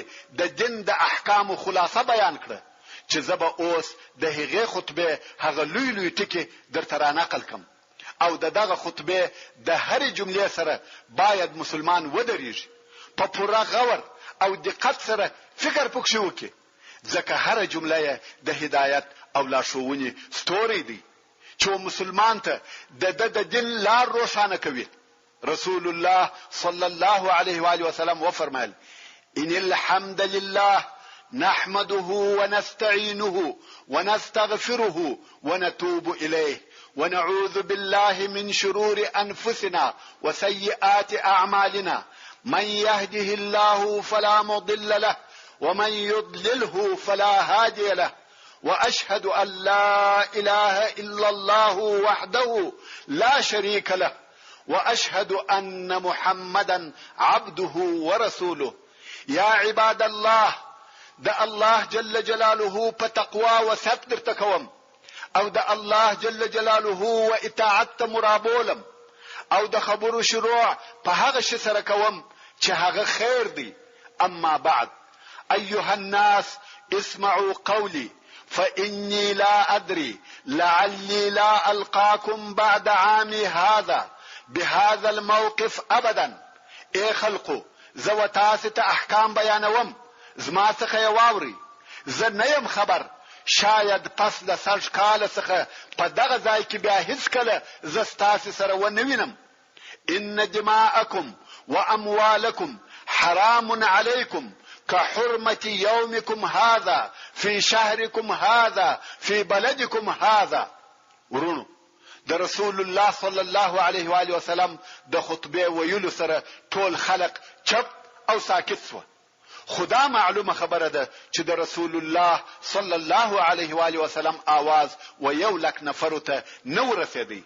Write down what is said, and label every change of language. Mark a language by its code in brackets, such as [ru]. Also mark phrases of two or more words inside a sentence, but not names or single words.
[ps] د دین د احکام خلاصه بیان کړه چې زبا اوس د هغې خطبه هغه لوی لوی ټکي درته را نقل کم او دغه خطبه د هر جملې سره باید مسلمان ودرېږي په پوره غور او دقت سره فکر پکښې وکړي ځکه هر جمله د هدایت او لارښوونې ستوری دی چې مسلمان ته د دین لار روښانه کوي. رسول الله صلی الله علیه و آله وسلم وفرمایل [ar] ان الحمد لله نحمده ونستعينه ونستغفره ونتوب إليه ونعوذ بالله من شرور أنفسنا وسيئات أعمالنا من يهده الله فلا مضل له ومن يضلله فلا هادي له وأشهد أن لا إله إلا الله وحده لا شريك له وأشهد أن محمدا عبده ورسوله. يا عباد الله [ps] د الله جل جلاله په تقوا و ستر تکوم او د الله جل جلاله و اطاعت مرابولم او د خبرو شروع په هغه شي سره کوم چې هغه خیر دی. [ar] اما بعد ايها الناس اسمعوا قولي فاني لا ادري لعلي لا القاكم بعد عامي هذا بهذا الموقف ابدا. [ps] اي خلقو زو تاسو ته احکام بیانوم زما څخه واوري زه نه يم خبر شاید پس د سرج کال څخه په دغه ځای کې بیا هیڅ کله زه ستاسو سره ونه وینم. [ar] ان دماءکم واموالکم حرام علیکم كحرمة يومكم هذا في شهركم هذا في بلدكم هذا. [ps] ورونو د رسول الله صلی الله علیه و آله وسلم د خطبه ویلو سره ټول خلق چپ او ساکت شو. خدا معلومه خبره ده چې د رسول الله صلی الله علیه و آله وسلم आवाज و 1,00,000 نفر ته نو رسیدي.